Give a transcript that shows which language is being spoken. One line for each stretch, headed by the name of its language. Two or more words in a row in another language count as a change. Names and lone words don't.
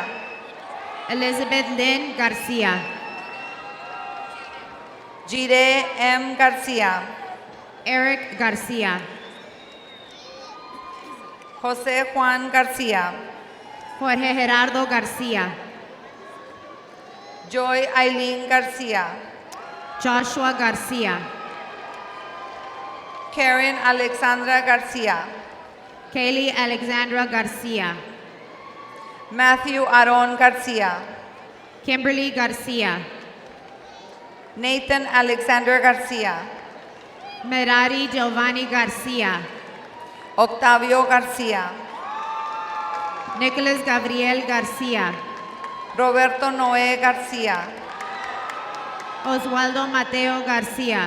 English: Elizabeth Lynn Garcia, Jide M. Garcia, Eric Garcia, Jose Juan Garcia, Jorge Gerardo Garcia, Joy Eileen Garcia, Joshua Garcia, Karen Alexandra Garcia, Kaylee Alexandra Garcia, Matthew Aaron Garcia, Kimberly Garcia, Nathan Alexander Garcia, Merari Giovanni Garcia, Octavio Garcia, Nicholas Gabriel Garcia, Roberto Noé Garcia, Oswaldo Mateo Garcia,